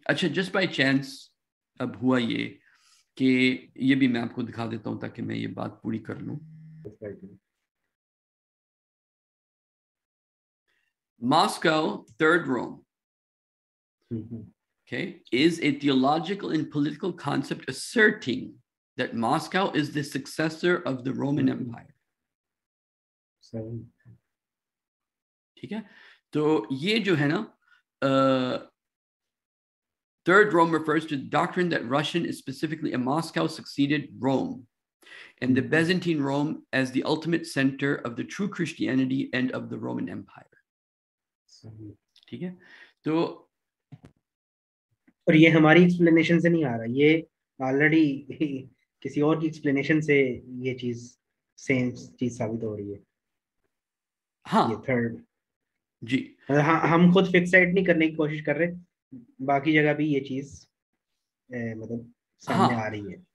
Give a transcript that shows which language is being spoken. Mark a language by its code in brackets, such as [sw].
[ur] اچھا [en] just by chance [ur] اب ہوا یہ کہ یہ بھی میں آپ کو دکھا دیتا ہوں تاکہ میں یہ بات پوری کر لوں. [en] Moscow, Third Rome, okay, is a theological and political concept asserting that Moscow is the successor of the Roman Empire. [ur] ٹھیک ہے. تو یہ جو ہے نا [en] Third Rome refers to the doctrine that Russian, specifically Moscow, succeeded Rome and the Byzantine Rome as the ultimate center of the true Christianity and of the Roman Empire. [ur] ٹھیک ہے تو اور یہ ہماری ایکسپلینیشن سے نہیں آ رہا, یہ آلریڈی کسی اور کی ایکسپلینیشن سے یہ چیز سیم چیز ثابت ہو رہی ہے. ہاں یہ تھرڈ جی ہم خود فکسائٹ نہیں کرنے کی کوشش کر رہے, باقی جگہ بھی یہ چیز مطلب سامنے آ رہی ہے.